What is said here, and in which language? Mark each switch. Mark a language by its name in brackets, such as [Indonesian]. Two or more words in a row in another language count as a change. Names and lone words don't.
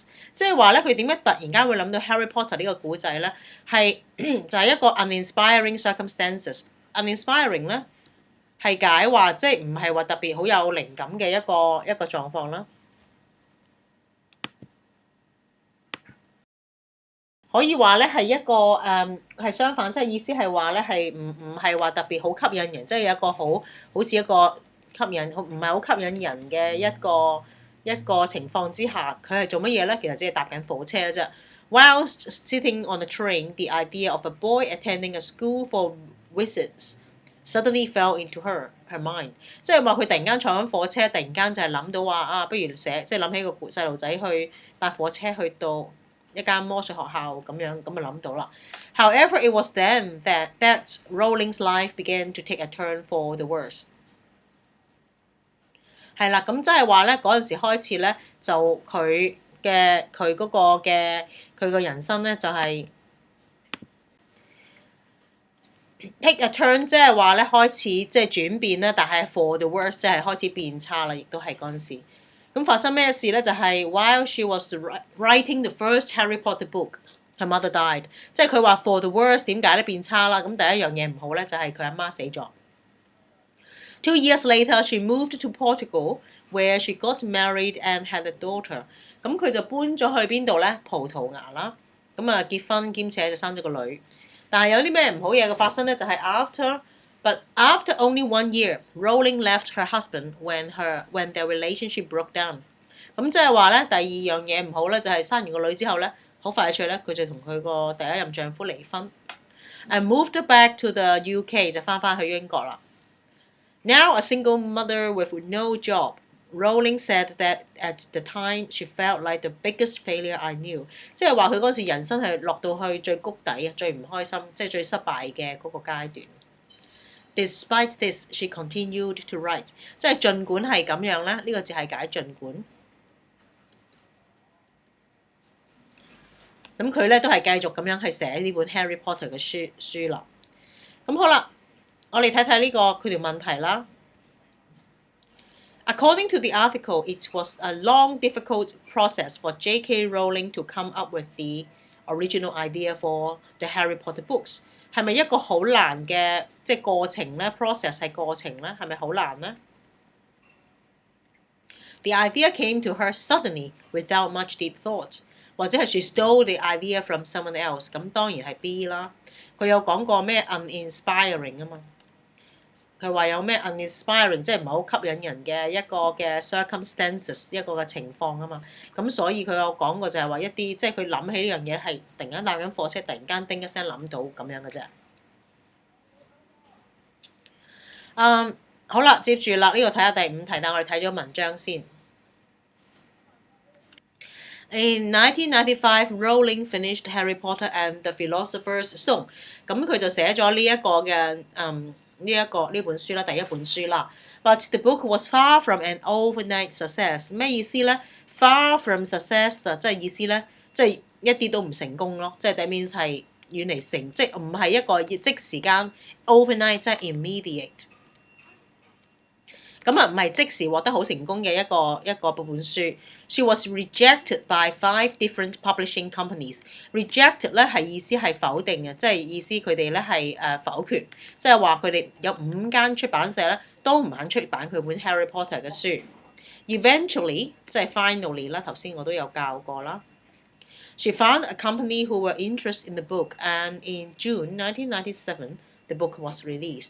[Cantonese] 即係話咧，佢點解突然間會諗到 Harry Potter 呢個故仔咧？係就係一個 [English] uninspiring circumstances。 [Cantonese] uninspiring 咧係解話，即係唔係話特別好有靈感嘅一個狀況啦。可以話咧係一個係相反，即係意思係話咧係唔係話特別好吸引人，即係有一個好似一個吸引唔係好吸引人嘅一個情況之下，佢係做乜嘢咧？其實只係搭緊火車啫。 [English] Whilst sitting on a train, the idea of a boy attending a school for visits suddenly fell into her mind。 [Cantonese] 即係話佢突然間坐緊火車，突然間就係諗到話啊，不如即係諗起個細路仔去搭火車去到一間魔術學校咁樣，咁就諗到啦。 [English] However, it was then that Rowling's life began to take a turn for the worse。 [Cantonese] 係啦，咁即係話咧嗰陣時開始咧，就佢嗰個嘅佢個人生咧就係 [English] take a turn， [Cantonese] 即係話咧開始即係轉變啦，但係 [English] for the worse [Cantonese] 即係開始變差啦，亦都係嗰陣時。咁發生咩事咧？ [English] 就係 while she was writing the first Harry Potter book, her mother died。 [Cantonese] 即係佢話 [English] for the worst [Cantonese] 點解咧變差啦？咁第一樣嘢唔好咧，就係佢阿媽死咗。 [English] 2 years later, she moved to Portugal, where she got married and had a daughter。 [Cantonese] 咁佢就搬咗去邊度咧？葡萄牙啦。咁啊結婚兼且就生咗個女。但係有啲咩唔好嘢嘅發生咧？就係 [English] But after only 1 year, Rowling left her husband when their relationship broke down。 [Cantonese] 咁即係話咧，第二樣嘢唔好咧，就係生完個女之後咧，好快脆咧，佢就同佢個第一任丈夫離婚。 [English] And moved back to the UK， [Cantonese] 就翻去英國啦。 [English] Now a single mother with no job, Rowling said that at the time she felt like the biggest failure I knew。 [Cantonese] 即係話佢嗰時人生係落到去最谷底啊，最唔開心，即係最失敗嘅嗰個階段。 [English] Despite this, she continued to write。 [Cantonese] 即係儘管係咁樣咧，呢個字係解儘管。咁佢咧都係繼續咁樣去寫呢本 Harry Potter 嘅書啦。咁好啦，我哋睇睇呢個佢條問題啦。 [English] According to the article, it was a long, difficult process for JK Rowling to come up with the original idea for the Harry Potter books。 [Cantonese] 係咪一個好難嘅即係過程咧 ？process 係過程咧，係咪好難咧 ？ [English] The idea came to her suddenly, without much deep thought，或者係 she stole the idea from someone else。 [Cantonese] 咁當然係 B 啦。佢有講過咩 uninspiring 啊嘛？佢話有咩 uninspiring， 即係唔係好吸引人嘅一個嘅 circumstances， 一個嘅情況啊嘛。咁所以佢有講過就係話一啲即係佢諗起呢樣嘢係突然間搭緊火車，突然間叮一聲諗到咁樣嘅啫。好啦，接住啦，呢度睇下第5題，但我哋睇咗文章先。 [English] In 1995, Rowling finished Harry Potter and the Philosopher's Stone。 [Cantonese] 咁佢就寫咗呢一個嘅呢本書啦，第一本書啦。 [English] But the book was far from an overnight success。 [Cantonese] 咩意思咧 ？ [English] Far from success [Cantonese] 即係意思咧，即係一啲都唔成功咯。即係 [English] that means [Cantonese] 係遠離成，即係唔係一個即時間 overnight， 即係 immediate。咁啊，唔係即時獲得好成功嘅一個本書。 [English] She was rejected by 5 different publishing companies。 [Cantonese] rejected 咧係意思係否定嘅，即係意思佢哋咧係否決，即係話佢哋有5間出版社咧都唔肯出版佢本 Harry Potter 嘅書。Eventually 即係 finally 啦，頭先我都有教過啦。 [English] She found a company who were interested in the book, and in June 1997，the book was released。